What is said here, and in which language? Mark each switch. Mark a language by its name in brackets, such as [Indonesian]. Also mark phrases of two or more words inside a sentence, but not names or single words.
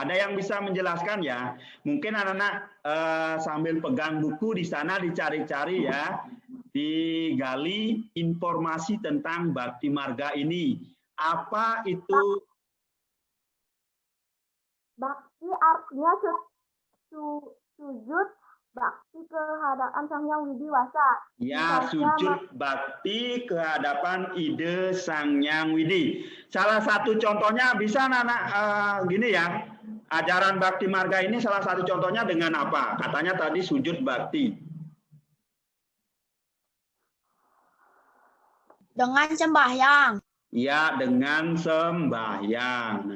[Indonesian] Ada yang bisa menjelaskan ya? Mungkin anak-anak sambil pegang buku di sana dicari-cari ya, digali informasi tentang bakti marga ini. Apa itu? Bakti artinya sujud bakti kehadapan Sang Hyang Widiwasa. Ya, sujud bakti kehadapan ide Sang Hyang Widi. Salah satu contohnya bisa anak-anak gini ya. Ajaran bakti marga ini salah satu contohnya dengan apa? Katanya tadi sujud bakti. Dengan sembahyang. Ya, dengan sembahyang.